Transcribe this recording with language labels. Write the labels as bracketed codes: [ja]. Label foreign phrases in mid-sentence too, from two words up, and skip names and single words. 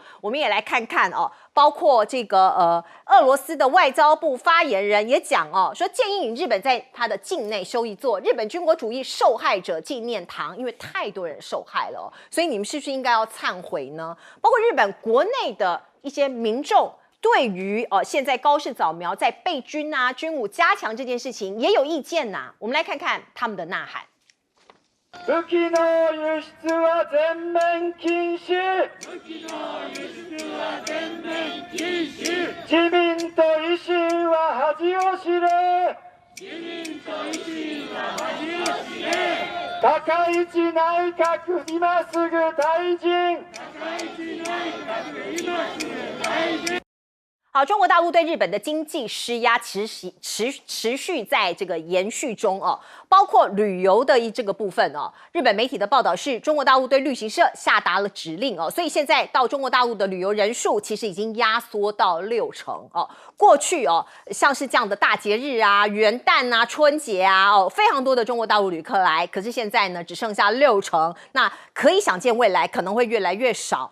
[zh] 我们也来看看包括这个俄罗斯的外交部发言人也讲说建议日本在他的境内修一座日本军国主义受害者纪念堂，因为太多人受害了所以你们是不是应该要忏悔呢？包括日本国内的一些民众对于现在高市早苗在备军军武加强这件事情也有意见我们来看看他们的呐喊。 [ja] 武器の輸出は全面禁止。武器の輸出は全面禁止。自民と維新は恥を知れ。自民と維新は恥を知れ。高市内閣今すぐ退陣。高市内閣今すぐ退陣。 [zh] 好，中国大陆对日本的经济施压持续在这个延续中包括旅游的这个部分日本媒体的报道是中国大陆对旅行社下达了指令所以现在到中国大陆的旅游人数其实已经压缩到60%过去像是这样的大节日元旦春节非常多的中国大陆旅客来，可是现在呢只剩下60%，那可以想见未来可能会越来越少。